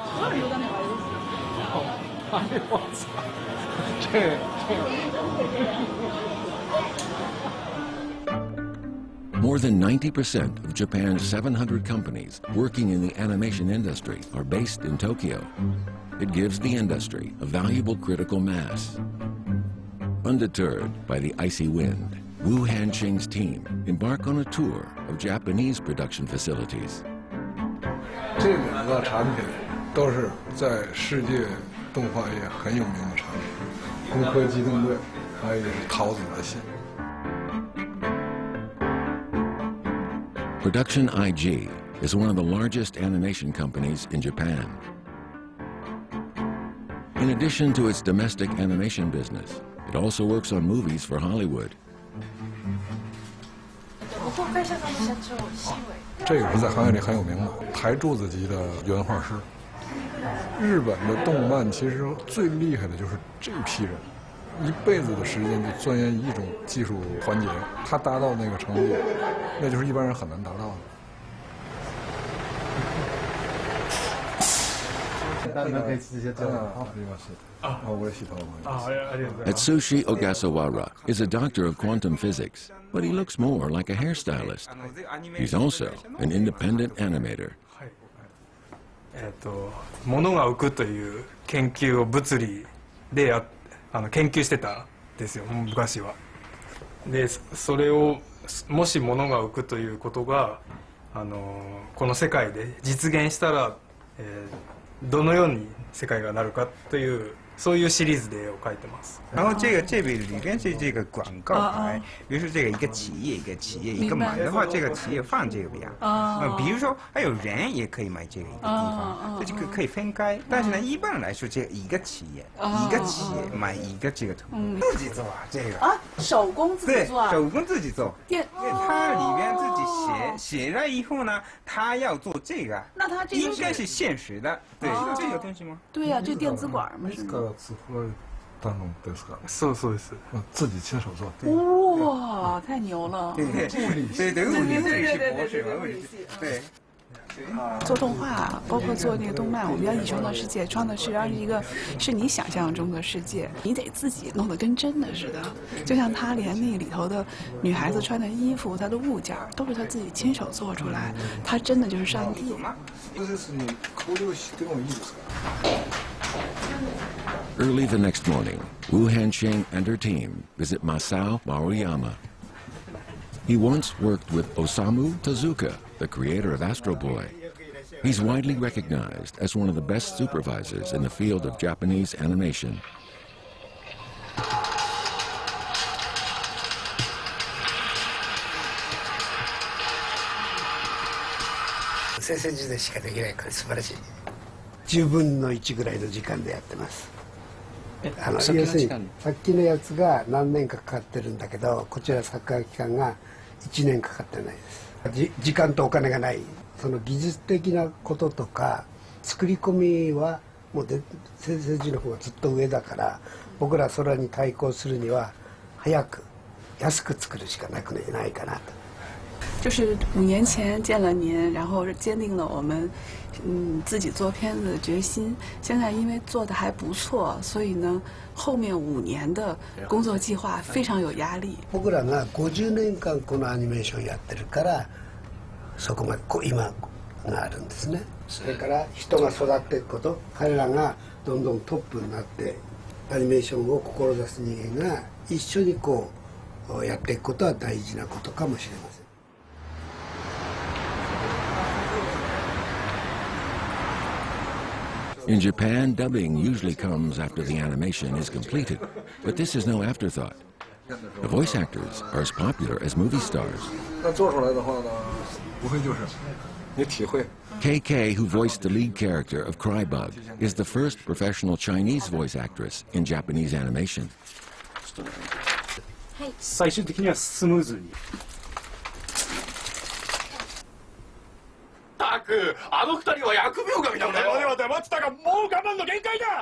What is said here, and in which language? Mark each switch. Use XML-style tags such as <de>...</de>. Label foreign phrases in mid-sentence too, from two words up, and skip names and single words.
<en>More than 90% of Japan's 700 companies working in the animation industry are based in Tokyo. It gives the industry a valuable critical mass. Undeterred by the icy wind, Wu Hanqing's team embark on a tour of Japanese production facilities.</en> <zh>这两个产品都是在世界动画业很有名的产品，攻壳机动队，还有一个是桃子的心。</zh> <en>Production IG is one of the largest animation companies in Japan. In addition to its domestic animation business, it also works on movies for Hollywood.</en> <zh>这个是在行业里很有名的台柱子级的原画师。日本的动漫其实最厉害的就是这批人，一辈子的时间就钻研一种技术环节，他达到那个程度，那就是一般人很难达到的。</zh> <en>Atsushi Ogasawara is a doctor of quantum physics, but he looks more like a hairstylist. He's also an independent animator.</en> <ja>物が浮くという研究を物理で研究してたんですよ昔は。でそれをもし物が浮くということがこの世界で実現したら、どのように世界がなるかというそういうシリーズ的絵を描いてます。</ja> <zh>然后这里边是这个广告牌，比如说这个一个企业一个买的话，这个企业放这个边。比如说还有人也可以买这个一个地方，这个可以分开。但是呢，一般来说，这一个企业买一个这个图，自己做这个啊，手工自己做，对，手工自己做。它里边自己写了以后呢，他要做这个，那他这应该是现实的，对，这个东西吗？对呀，这电子管嘛是吗？</zh> <ja>当中ですか？そうです。</ja> <zh>自己亲手做。哇，太牛了！对，物理系博士嘛，物理系。对。做动画，包括做那个动漫，我们要以创造世界，创造世界是一个是你想象中的世界，你得自己弄得跟真的似的。就像他连那里头的女孩子穿的衣服，她的物件都是他自己亲手做出来，他真的就是上帝。</zh> <en>Early the next morning, Wu Hanqing and her team visit Masao Maruyama. He once worked with Osamu Tezuka, the creator of Astro Boy. He's widely recognized as one of the best supervisors in the field of Japanese animation.</en> <ja>先々時でしかできないから素晴らしい。10分の1ぐらいの時間でやってます。要するにさっきのやつが何年かかかってるんだけど、こちら作画期間が1年かかってないです。時間とお金がない。その技術的なこととか作り込みはもう先々時の方がずっと上だから、僕ら空に対抗するには早く安く作るしかないかなと。</ja> <zh>就是5年前见了您，然后坚定了我们自己做片子的决心。现在因为做的还不错，所以呢，后面5年的工作计划非常有压力。</zh> <ja>僕らが50年間このアニメーションやってるから、そこまで今があるんですね。それから人が育っていくこと、彼らがどんどんトップになってアニメーションを志す人間が一緒にこうやっていくことは大事なことかもしれません。</ja> <en>In Japan, dubbing usually comes after the animation is completed, but this is no afterthought. The voice actors are as popular as movie stars.</en> <zh>那做出来的话呢，无非就是你体会。</zh> <en>KK, who voiced the lead character of Crybug, is the first professional Chinese voice actress in Japanese animation.</en> <ja>最終的にはスムーズに。ったく、あの二人は疫病神なんだよ。俺は黙ってたが、もう我慢の限界だ。</ja>